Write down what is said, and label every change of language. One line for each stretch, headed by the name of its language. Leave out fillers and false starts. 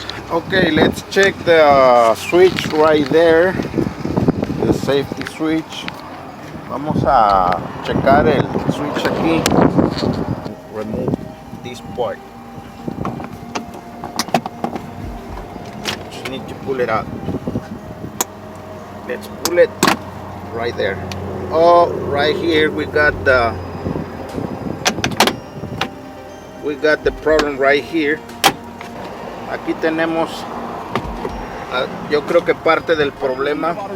English: Okay, let's check the switch right there, the safety switch.
Spanish: Vamos a checar el switch aquí.
English: Remove this part. Just need to pull it out. Let's pull it right there. Oh, right here we got the problem right here.
Spanish: Aquí tenemos, yo creo que parte del problema.